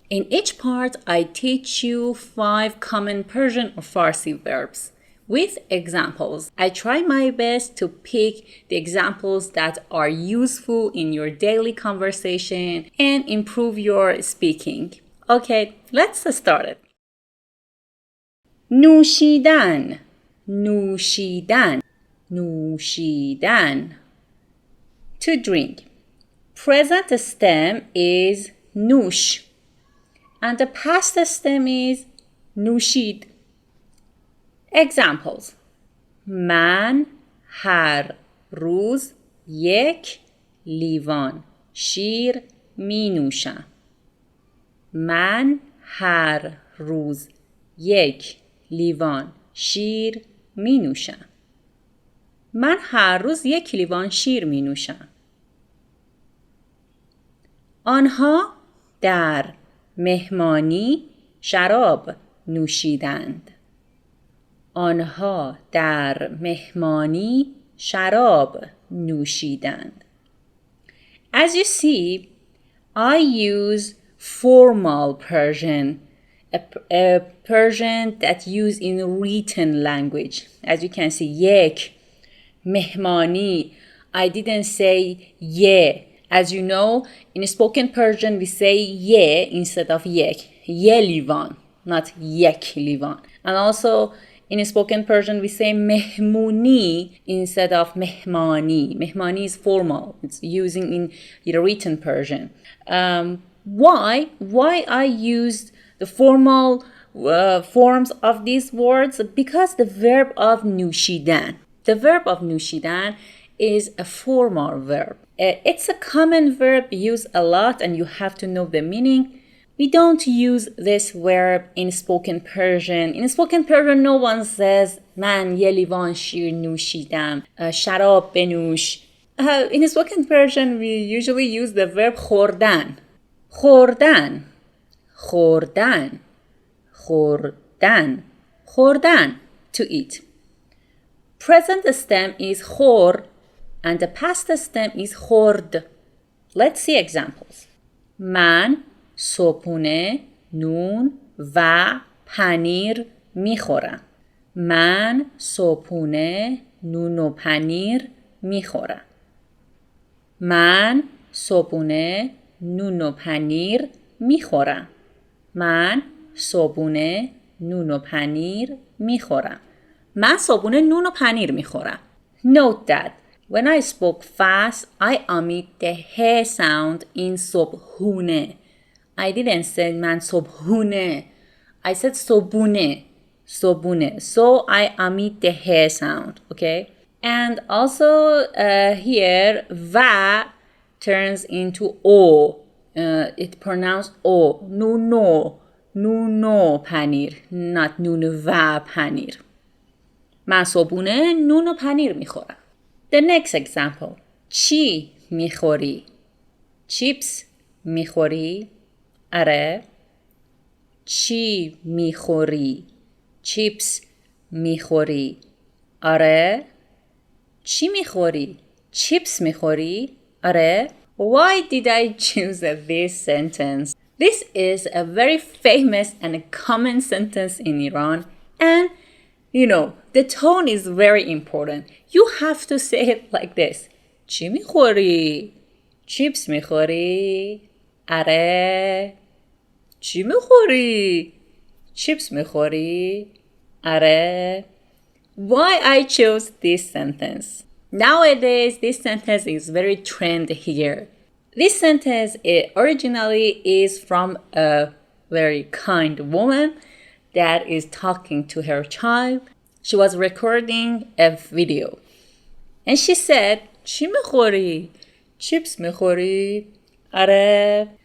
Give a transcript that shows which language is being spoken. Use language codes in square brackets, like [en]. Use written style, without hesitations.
[en] In each part, I teach you 5 common Persian or Farsi verbs with examples. I try my best to pick the examples that are useful in your daily conversation and improve your speaking. Okay, let's start it. [fa] نوشیدن نوشیدن نوشیدن [en] To drink. Present stem is نوش. And the past stem is نوشید. Examples. [fa] من هر روز 1 لیوان شیر می نوشم. من هر روز 1 لیوان شیر می نوشم. من هر روز 1 لیوان شیر می نوشم. آنها در مهمانی شراب نوشیدند. آنها در مهمانی شراب نوشیدند. [en] As you see, I use formal Persian, a Persian that used in written language. As you can see, یک, مهمانی. I didn't say ye. As you know, in spoken Persian, we say ye instead of yek. Ye livan, not yek livan. And also, in spoken Persian, we say mehmuni instead of mehmani. Mehmani is formal. It's using in written Persian. Why I used the formal forms of these words? Because the verb of nushidan. The verb of nushidan is a formal verb. It's a common verb used a lot and you have to know the meaning. We don't use this verb in spoken Persian. In spoken Persian, no one says [fa] من یه لیوان شیر نوشیدم, شراب بنوش. [en] In spoken Persian, we usually use the verb خوردن. [fa] خوردن. خوردن. خوردن. خوردن. [en] To eat. Present stem is خور and the past stem is خورد. Let's see examples. [fa] من صبحونه نون و پنیر میخورم. من صبحونه نون و پنیر میخورم. من صبحونه نون و پنیر میخورم. من صبحونه نون و پنیر میخورم. من صبحونه نون و پنیر میخورم. [en] Note that when I spoke fast, I omit the he sound in صبحونه. I didn't say [fa] من صبحونه. [en] I said صبحونه. صبحونه. So I omit the he sound. Okay? And also here, va turns into o. It pronounced o. Nuno. Nuno panir. Not nunu va panir. [fa] من صبحونه نون و پنیر میخورم. [en] The next example. [fa] چی میخوری؟ چیپس میخوری؟ آره. چی میخوری؟ چیپس میخوری؟ آره. چی میخوری؟ چیپس میخوری؟ آره. [en] Why did I choose this sentence? This is a very famous and a common sentence in Iran, and you know, the tone is very important. You have to say it like this. [fa] چی میخوری؟ چیپس میخوری؟ آره. چی میخوری؟ چیپس میخوری؟ آره. [en] Why I chose this sentence? Nowadays, this sentence is very trendy here. This sentence originally is from a very kind woman that is talking to her child. She was recording a video. And she said, [fa] چی میخوری؟ Chips میخوری؟ آره.